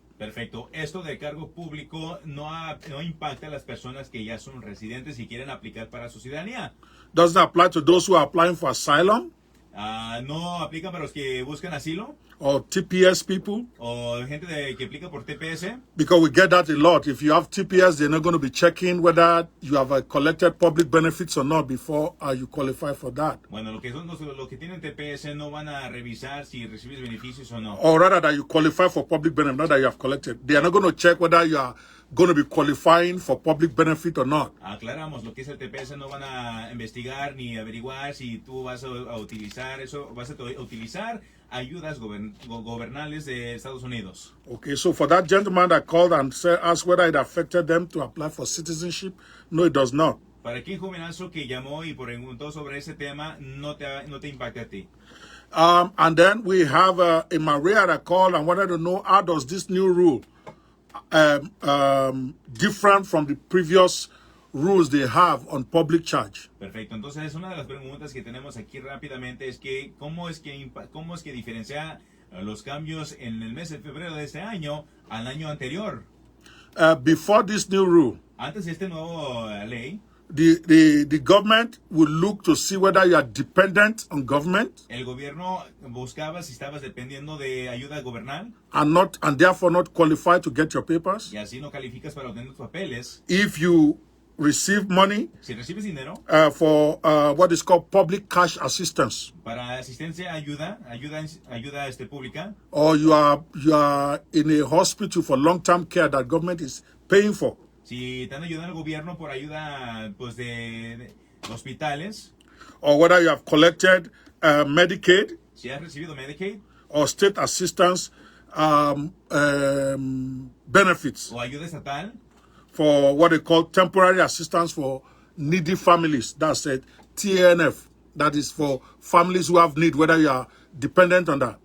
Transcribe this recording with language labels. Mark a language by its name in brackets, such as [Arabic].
[Spanish] Perfecto. Esto del cargo público no impacta a las personas que ya son residentes y quieren aplicar para su ciudadanía. [English] Doesn't apply to those who are applying for asylum. [Spanish] No aplica para los que buscan asilo. [English] Or TPS people. [Spanish] O gente que aplica por TPS. [English] Because we get that a lot. If you have TPS, they're not going to be checking whether you have collected public benefits or not before you qualify for that. [Spanish] Bueno, lo que son los que tienen TPS no van a revisar si recibes beneficios o no. [English] Or rather that you qualify for public benefit, not that you have collected. They are not going to check whether you are going to be qualifying for public benefit or not. [Spanish] Aclaramos, lo que es el TPS no van a investigar ni averiguar si tú vas a utilizar eso, vas a utilizar ayudas gubernales de Estados Unidos. [English] Okay, so for that gentleman that called and asked whether it affected them to apply for citizenship, no, it does not. [Spanish] Para aquel jovenazo que llamó y preguntó sobre ese tema, no te impacta a ti. [English] And then we have a Maria that called and wanted to know, how does this new rule different from the previous rules they have on public charge? [Spanish] Perfecto. Entonces, una de las preguntas que tenemos aquí rápidamente es que cómo es que diferencia los cambios en el mes de febrero de este año al año anterior. [English] Before this new rule, [Spanish] antes de este nuevo ley, [English] the government will look to see whether you are dependent on government. [Spanish] El gobierno buscaba si estabas dependiendo de ayuda gubernamental. [English] And therefore not qualified to get your papers. [Spanish] Y así no calificas para obtener tus papeles. [English] If you receive money, [Spanish] si recibes dinero, [English] for what is called public cash assistance, [Spanish] para asistencia, ayuda pública, [English] or you are in a hospital for long-term care that government is paying for. [Spanish] Si te han ayudado el gobierno por ayuda pues de hospitales, [English] or whether you have collected Medicaid, [Spanish] si has recibido Medicaid, [English] or state assistance benefits, [Spanish] o ayuda estatal, [English] for what they call temporary assistance for needy families. That's it, TNF. That is for families who have need, whether you are dependent on that.